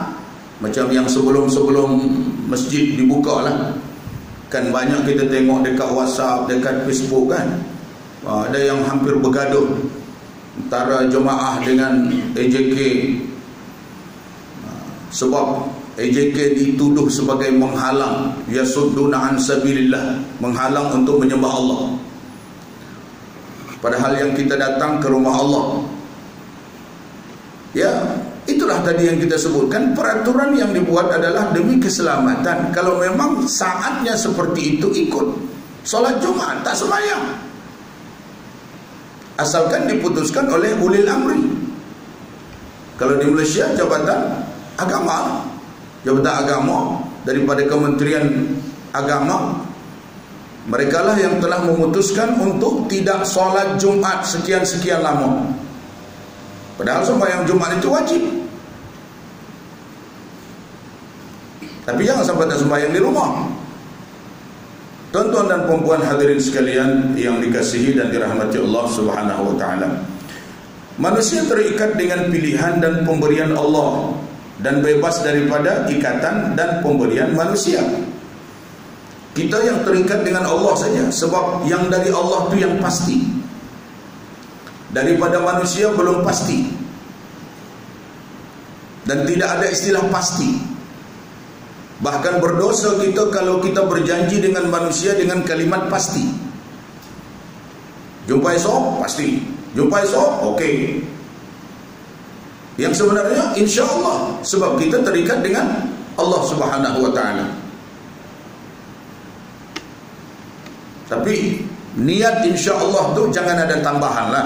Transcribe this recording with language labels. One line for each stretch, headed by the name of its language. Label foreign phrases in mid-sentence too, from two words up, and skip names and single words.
Malay: Macam yang sebelum masjid dibuka lah, kan banyak kita tengok dekat WhatsApp, dekat Facebook kan, ada yang hampir bergaduh antara jemaah dengan AJK, sebab AJK dituduh sebagai menghalang,
Arabic: yasudduna an sabilillah,
Malay: menghalang untuk menyembah Allah. Padahal yang kita datang ke rumah Allah. Ya, itulah tadi yang kita sebutkan, peraturan yang dibuat adalah demi keselamatan. Kalau memang saatnya seperti itu, ikut. Solat Jumat tak sembahyang, asalkan diputuskan oleh ulil amri. Kalau di Malaysia, Jabatan Agama daripada Kementerian Agama, Mereka lah yang telah memutuskan untuk tidak solat Jumat sekian-sekian lama. Padahal sembahyang Jumat itu wajib. Tapi jangan sampai tak sembahyang di rumah. Tuan-tuan dan puan-puan hadirin sekalian yang dikasihi dan dirahmati Allah
Arabic: Subhanahu wa taala.
Malay: Manusia terikat dengan pilihan dan pemberian Allah dan bebas daripada ikatan dan pemberian manusia. Kita yang terikat dengan Allah saja, sebab yang dari Allah itu yang pasti. Daripada manusia belum pasti. Dan tidak ada istilah pasti. Bahkan berdosa kita kalau kita berjanji dengan manusia dengan kalimat pasti. Jumpa esok, pasti. Jumpa esok, okey. Yang sebenarnya
Arabic: insya Allah,
Malay: sebab kita terikat dengan Allah
Arabic: Subhanahu wa taala.
Malay: Tapi niat
Arabic: insya Allah
Malay: tu jangan ada tambahan lah.